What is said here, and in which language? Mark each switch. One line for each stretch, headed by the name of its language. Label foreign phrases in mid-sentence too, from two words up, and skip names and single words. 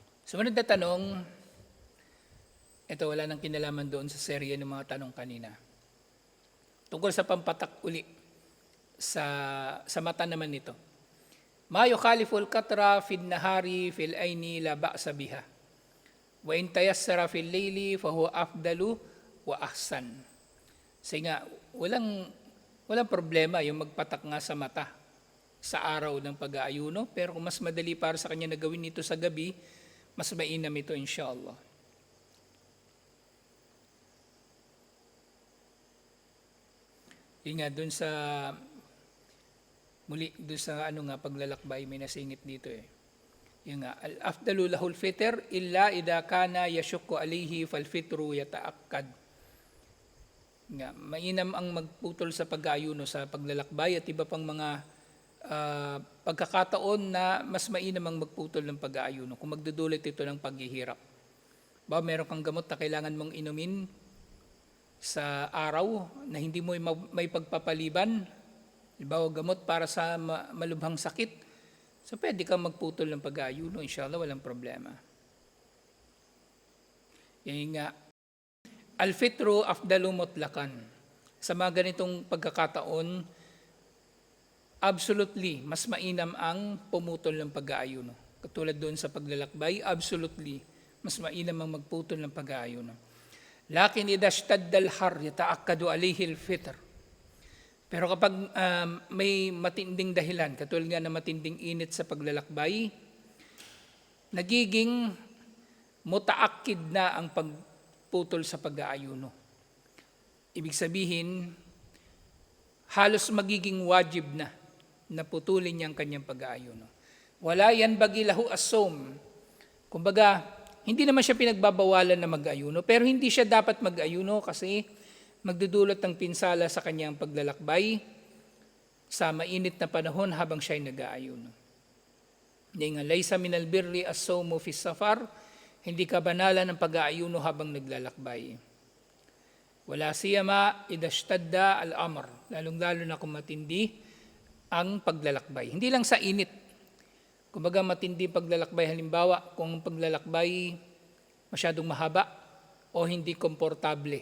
Filipino: Sumunod na tanong, ito wala nang kinalaman doon sa serye ng mga tanong kanina. Tungkol sa pampatak uli sa mata naman nito.
Arabic: ما يخالف قطرة في النهار في العين لا بأس بها. وإن تيسر في الليل فهو أفضل وأحسن.
Filipino: Kasi nga, walang problema yung magpatak nga sa mata sa araw ng pag-aayuno, pero kung mas madali para sa kanya na gawin ito sa gabi, mas mainam ito inshallah. Yun nga, dun sa paglalakbay, may nasingit dito eh. Yun nga,
Arabic: الأفضل له الفطر إلا إذا كان يشق عليه فالفطر يتأكد.
Filipino: Nga, mainam ang magputol sa pag-aayuno sa paglalakbay at iba pang mga pagkakataon na mas mainam ang magputol ng pag-aayuno kung magdudulot ito ng paghihirap. Meron kang gamot na kailangan mong inumin sa araw na hindi mo may pagpapaliban, gamot para sa malubhang sakit, so pwede kang magputol ng pag-aayuno, inshallah walang problema. Yan nga,
Arabic: الفطر أفضل مطلقا.
Filipino: Sa mga ganitong pagkakataon, absolutely, mas mainam ang pumutol ng pag-aayuno. Katulad doon sa paglalakbay, absolutely, mas mainam ang magputol ng pag-aayuno.
Arabic: لكن إذا اشتد الحر يتأكد عليه الفطر.
Filipino: Pero kapag may matinding dahilan, katulad nga na matinding init sa paglalakbay, nagiging mutaakkid na ang pagputol sa pag-aayuno. Ibig sabihin, halos magiging wajib na putulin niya ang kanyang pag-aayuno.
Arabic: ولا ينبغي له الصوم.
Filipino: Kumbaga, hindi naman siya pinagbabawalan na mag-ayuno, pero hindi siya dapat mag-ayuno kasi magdudulot ng pinsala sa kanyang paglalakbay sa mainit na panahon habang siya'y nag-aayuno. Hindi nga,
Arabic: ليس من البر الصوم في السفر,
Filipino: hindi ka banalan ng pag-aayuno habang naglalakbay.
Arabic: ولا سيما إذا اشتد الأمر,
Filipino: lalong-lalo na kung matindi ang paglalakbay. Hindi lang sa init. Kumbaga matindi paglalakbay, halimbawa kung paglalakbay masyadong mahaba o hindi komportable.